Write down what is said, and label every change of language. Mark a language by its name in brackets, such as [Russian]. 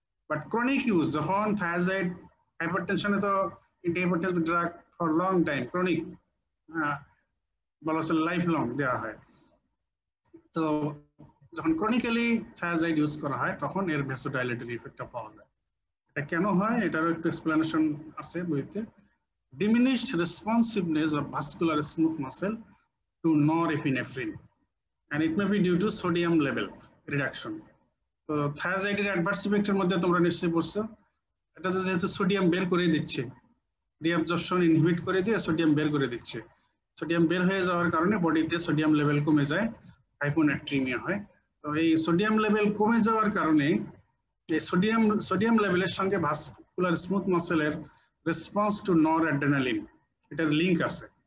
[Bangla] But chronic use, যখন thiazide হাইপারটেনশনে তো anti drug for long time, chronic বলা চলে লাইফ লং দেওয়া হয়, তো যখন ক্রনিক্যালি থায়াজাইড ইউজ করা হয় তখন এর ভ্যাসোডাইলেটরি ইফেক্টটা পাওয়া যায়। এটা কেন হয় এটারও একটু এক্সপ্লেনেশন আছে বইতে। [English] Diminished responsiveness of vascular smooth muscle to norepinephrine and it may be due to sodium level reduction. [Bangla] তো থায়াজাইডের অ্যাডভার্স ইফেক্টের মধ্যে তোমরা নিশ্চয়ই পড়ছো, এটাতে যেহেতু সোডিয়াম বের করে দিচ্ছে, রিঅ্যাবজর্পশন ইনহিবিট করে দিয়ে সোডিয়াম বের করে দিচ্ছে, সোডিয়াম বের হয়ে যাওয়ার কারণে বডিতে সোডিয়াম লেভেল কমে যায়, হাইপোনাট্রিমিয়া হয়। তো এই সোডিয়াম লেভেল কমে যাওয়ার কারণে এই সোডিয়াম লেভেলের সঙ্গে vascular smooth মাসেলের response to noradrenaline, এটার লিঙ্ক আছে।